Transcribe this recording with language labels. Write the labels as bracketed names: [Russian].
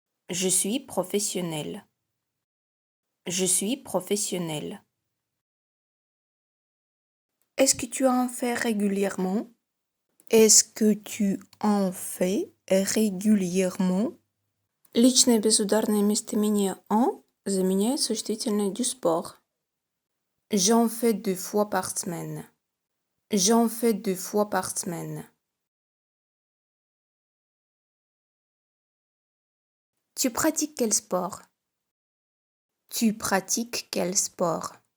[French] Je suis professionnel. Je suis professionnel. Est-ce que tu en fais régulièrement? Est-ce que tu en fais régulièrement? [Russian] Личное безударное местоимение en заменяет существительное du sport. [French] J'en fais 2 fois par semaine. J'en fais 2 fois par semaine. Tu pratiques quel sport? Tu pratiques quel sport?